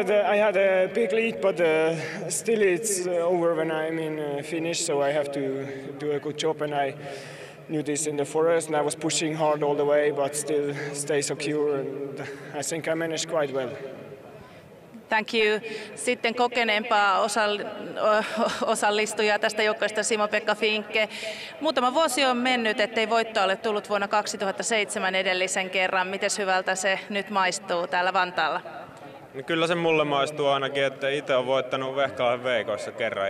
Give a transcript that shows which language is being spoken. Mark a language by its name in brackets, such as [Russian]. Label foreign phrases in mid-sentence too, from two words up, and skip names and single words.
[English] I had a big lead, but still it's over when I'm in finish. So I have to do a good job, and I knew this in the forest, and I was pushing hard all the way, but still stay secure. And I think I managed quite well. Thank you. [Finnish] Sitten kokeneempaa osallistujaa tästä joukkueesta Simo-Pekka Finke. Muutama vuosi on mennyt, ettei voittoa ole tullut vuonna 2007 edellisen kerran. Miten hyvältä se nyt maistuu täällä Vantaalla? No kyllä se mulle maistuu ainakin, että itse olen voittanut Vehkalahen veikoissa kerran.